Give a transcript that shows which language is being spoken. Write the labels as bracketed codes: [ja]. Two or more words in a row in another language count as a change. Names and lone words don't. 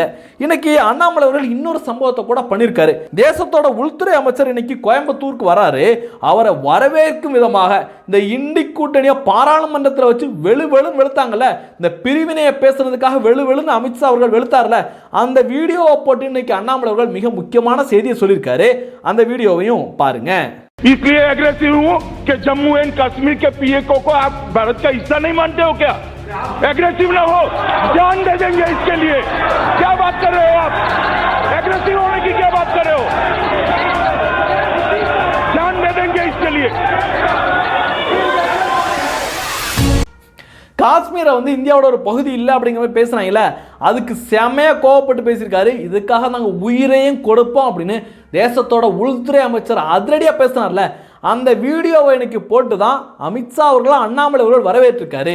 [ta] இன்னைக்கு அண்ணாமலை அவர்கள் இன்னொரு சம்பவத்தை கூட பண்ணியிருக்காரு. தேசத்தோட உள்துறை அமைச்சர் இன்னைக்கு கோயம்புத்தூருக்கு வராரு. அவரை வரவேற்கும் விதமாக இந்த இண்டி கூட்டணியை பாராளுமன்றத்தில் வச்சு வெளுன்னு வெளுத்தாங்கல்ல, இந்த பிரிவினையை பேசுறதுக்காக வெளுன்னு அமித்ஷா அவர்கள் வெளுத்தார்ல, அந்த வீடியோவை போட்டு இன்னைக்கு அண்ணாமலை அவர்கள் மிக முக்கியமான செய்தியை சொல்லியிருக்காரு. அந்த வீடியோவையும் பாருங்க. [hi] इसलिए एग्रेसिव हूँ कि जम्मू एंड कश्मीर के पीए को आप भारत का हिस्सा नहीं मानते हो क्या? एग्रेसिव ना हो, जान दे देंगे इसके लिए। क्या बात कर रहे हो आप? एग्रेसिव होने की क्या बात कर रहे हो? जान दे देंगे इसके लिए। [ta] காஷ்மீரை வந்து இந்தியாவோட ஒரு பகுதி இல்லை அப்படிங்கிற மாதிரி பேசுறாங்கல்ல, அதுக்கு செமையா கோவப்பட்டு பேசியிருக்காரு. இதுக்காக நாங்கள் உயிரையும் கொடுப்போம் அப்படின்னு தேசத்தோட உள்துறை அமைச்சர் அதிரடியா பேசினார்ல, அந்த வீடியோவை இன்னைக்கு போட்டு தான் அமித்ஷா அவர்களும் அண்ணாமலை அவர்கள் வரவேற்றிருக்காரு.